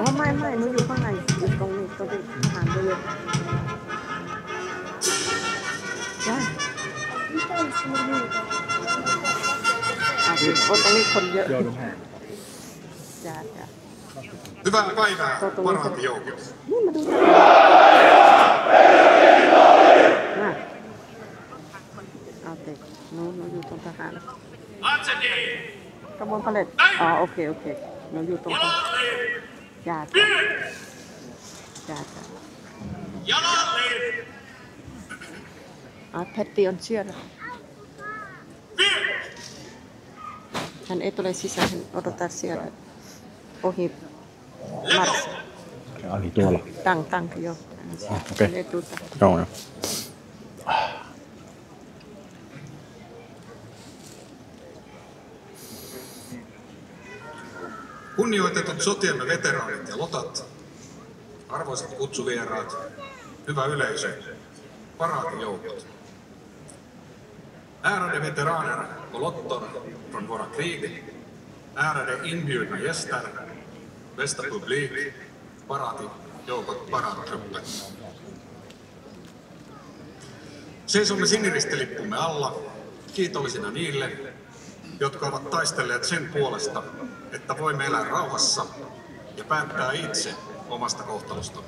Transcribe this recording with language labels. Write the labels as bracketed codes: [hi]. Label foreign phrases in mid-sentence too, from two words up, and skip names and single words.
[th] ไม่หนูอยู่ข้างในอยู่ตรงนี้ตรงที่ทหารเยอะๆได้โอ้ตรงนี้คนเยอะจ้า [fi] Hyvää päivää, parhaat joukot. [th] นี่มาดูมาเอาเด็กหนูอยู่ตรงทหารกระบวนผลิตอ๋อโอเคหนูอยู่ตรงจ้า [fi] Petti on siellä. Hän ei tule sisään, hän odottaa siellä ohi Mars. Ali tuolla. Tank, joo. Okei. Hän ei tule. Joo. Kunnioitetut sotiemme veteraanit ja lotat, arvoisat kutsuvieraat, hyvä yleisö, paraatijoukot. [sv] Ärade veteraner och lotter från våra krig, ärade inbjudna gäster, bästa publik, [fi] paraatijoukot, paraattrupper. Seisomme siniristilippumme alla kiitollisina niille, jotka ovat taistelleet sen puolesta, että voimme elää rauhassa ja päättää itse omasta kohtalostamme.